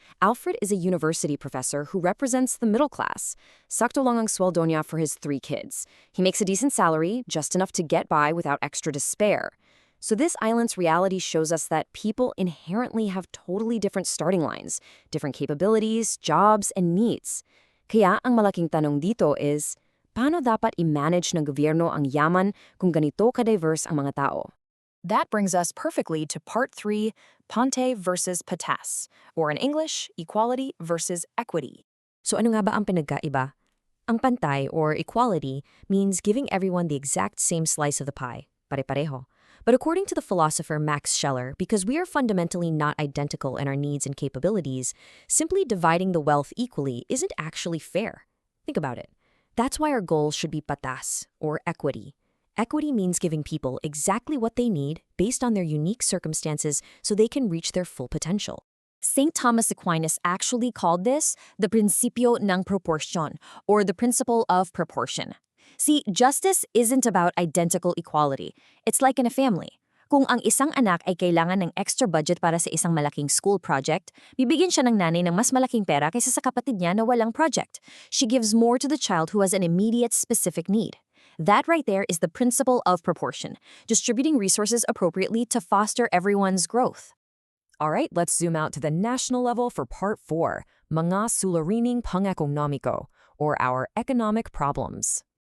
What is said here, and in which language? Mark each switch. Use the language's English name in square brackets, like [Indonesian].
[English] Alfred is a university professor who represents the middle class. [Filipino] Sakto lang ang sweldo niya [English] for his 3 kids. He makes a decent salary, just enough to get by without extra to spare. So this island's reality shows us that people inherently have totally different starting lines, different capabilities, jobs, and needs. [Filipino] Kaya ang malaking tanong dito is, paano dapat i-manage ng gobyerno ang yaman kung ganito ka-diverse ang mga tao? [English] That brings us perfectly to part 3, Pantay versus Patas, or in English, equality versus equity. [Filipino] So ano nga ba ang pinagkaiba? Ang pantay, [English] or equality, means giving everyone the exact same slice of the pie, [Filipino] pare-pareho. [English] But according to the philosopher Max Scheler, because we are fundamentally not identical in our needs and capabilities, simply dividing the wealth equally isn't actually fair. Think about it. That's why our goal should be patas, or equity. Equity means giving people exactly what they need based on their unique circumstances so they can reach their full potential. St. Thomas Aquinas actually called this the principio ng proportion, or the principle of proportion. See, justice isn't about identical equality. It's like in a family. [Filipino] Kung ang isang anak ay kailangan ng extra budget para sa isang malaking school project, bibigyan siya ng nanay ng mas malaking pera kaysa sa kapatid niya na walang project. [English] She gives more to the child who has an immediate specific need. That right there is the principle of proportion, distributing resources appropriately to foster everyone's growth. Alright, let's zoom out to the national level for part 4, [Filipino] mga suliraning pang-ekonomiko, [English] or our economic problems.